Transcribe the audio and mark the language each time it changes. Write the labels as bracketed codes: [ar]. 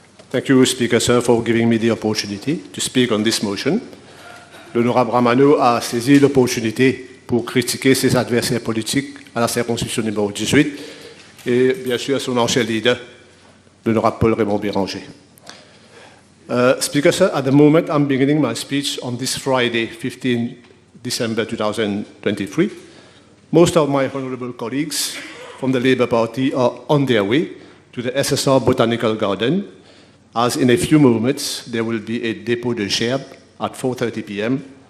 [en] Thank you, Speaker, sir, for giving me the opportunity to speak on this motion. [fr] L'honorable Ramano a saisi l'opportunité pour critiquer ses adversaires politiques à la circonscription numéro 18 et bien sûr son ancien leader, l'honorable Paul Raymond Béranger. [en] Speaker, sir, at the moment I'm beginning my speech on this Friday, 15 December 2023. Most of my honorable colleagues from the Labour Party are on their way to the SSR Botanical Garden, as in a few moments there will be a [fr] dépôt de gerbe [en] at 4:30 p.m.